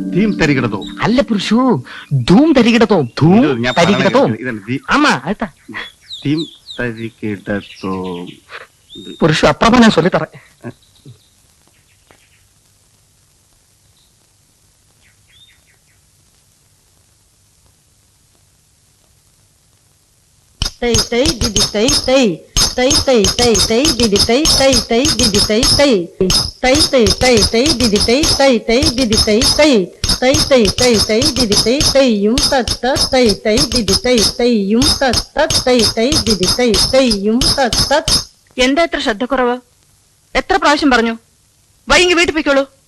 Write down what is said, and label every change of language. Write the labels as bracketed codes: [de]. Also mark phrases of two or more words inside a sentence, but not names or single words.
[ml] തരികിടതോ അല്ല പുരുഷു, ധൂം തരികിടതോ, ധൂം തരികിടതോ. ആമാ ആയിട്ടാ തീം തരികിടതോ. [ta] புருஷு அப்புறமா நான் சொல்லித்தறேன். Tay tay didi tay tay tay tay tay tay didi tay tay tay didi tay tay tay tay tay tay didi tay tay tay didi tay tay tay tay tay tay didi tay tay yum tat tat tay tay didi tay tay yum tat tat tay tay didi tay tay yum tat tat. [ml] എന്താ എത്ര ശ്രദ്ധക്കുറവ്? എത്ര പ്രാവശ്യം പറഞ്ഞു? വൈകി വീട്ടിൽ പോയിക്കോളൂ.